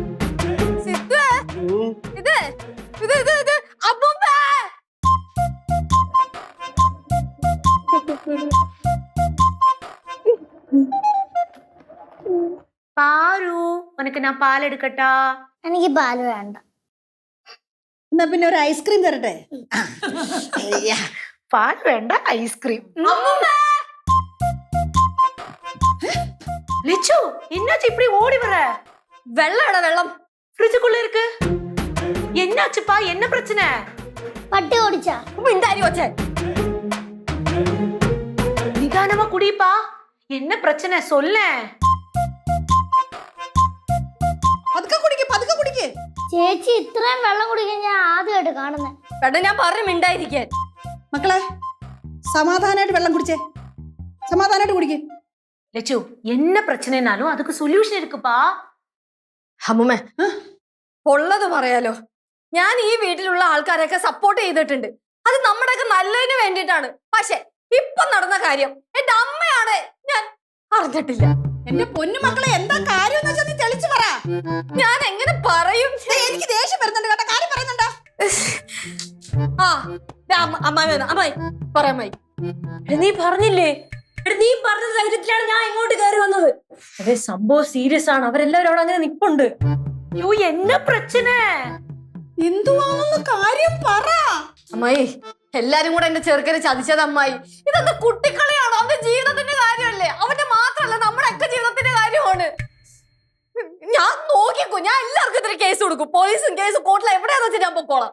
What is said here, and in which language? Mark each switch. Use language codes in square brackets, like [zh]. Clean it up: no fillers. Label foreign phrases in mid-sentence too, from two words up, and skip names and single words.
[ml] പാരു, ഉനക്ക് ഞാൻ പാലെടുക്കട്ടാ? എനിക്ക് പാല് വേണ്ട. എന്നാ പിന്നെ ഒരു ഐസ്ക്രീം തരട്ടെ? പാല് വേണ്ട, ഐസ്ക്രീം. [ta] லிச்சு, என்னாச்சு இப்படி ஓடி வர? வெள்ளம் வெள்ளம் ஃப்ரிட்ஜுக்குள்ள இருக்கு. என்னாச்சுப்பா? என்ன பிரச்சனை? [ml] പട്ടി ഓടിച്ചാ? മിണ്ടാരി വച്ചേ. [ta] நிதானமா குடிப்பா. என்ன பிரச்சனை சொல்ல? [ml] പതുക്കെ കുടിക്ക്, പതുക്കെ കുടിക്ക്. ചേച്ചി ഇത്രയും വെള്ളം കുടിക്കാൻ ഞാൻ ആദ്യമായിട്ട് കാണുന്നത്. പെട്ടെന്ന് ഞാൻ പറഞ്ഞു മിണ്ടായിരിക്കാൻ. മക്കളെ, സമാധാനമായിട്ട് വെള്ളം കുടിച്ചേ, സമാധാനമായിട്ട് കുടിക്ക്. [ta] லட்சு, என்ன பிரச்சனைனாலும் அதுக்கு சொல்யூஷன் இருக்குப்பா. [ml] അമ്മുമ്മേ, ഉള്ളത് പറയാലോ, ഞാൻ ഈ വീട്ടിലുള്ള ആൾക്കാരെയൊക്കെ സപ്പോർട്ട് ചെയ്തിട്ടുണ്ട്. അത് നമ്മുടെയൊക്കെ നല്ലതിന് വേണ്ടിയിട്ടാണ്. പക്ഷെ ഇപ്പൊ നടന്ന കാര്യം എന്റെ അമ്മയാണ്, ഞാൻ അറിഞ്ഞിട്ടില്ല. എന്റെ പൊന്നു മക്കളെ, എന്താ കാര്യം എന്ന് വെച്ചാൽ നീ തെളിച്ചു പറ. ഞാൻ എങ്ങനെ പറയും? എനിക്ക് ദേഷ്യം വരുന്നുണ്ട് കേട്ടോ. കാര്യം പറയുന്നുണ്ടോ? ആ, അമ്മായി അമ്മായി പറയാമായി. നീ പറഞ്ഞില്ലേ? നീ പറഞ്ഞ ധൈര്യത്തിലാണ് ഞാൻ ഇങ്ങോട്ട് കയറി വന്നത്. അതെ, സംഭവം സീരിയസ് ആണ്. അവരെല്ലാവരും അവിടെ അങ്ങനെ നിപ്പുണ്ട്. യോ, [ta] என்ன பிரச்சனை? [ml] എന്തുവാണെന്ന് കാര്യം പറ. അമ്മായി, എല്ലാരും കൂടെ എന്റെ ചെറുക്കനെ ചതിച്ചത് അമ്മായി. ഇതെന്താ കുട്ടിക്കളിയാണോ? അവന്റെ ജീവിതത്തിന്റെ കാര്യമല്ലേ? അവന്റെ മാത്രമല്ല, നമ്മുടെ ഒക്കെ ജീവിതത്തിന്റെ കാര്യമാണ്. ഞാൻ നോക്കിക്കോ, ഞാൻ എല്ലാവർക്കും ഇതിന് കേസ് കൊടുക്കും. പോലീസും കേസും കോർട്ടിലും എവിടെയാന്ന് വെച്ചാൽ ഞാൻ പൊക്കോളാം.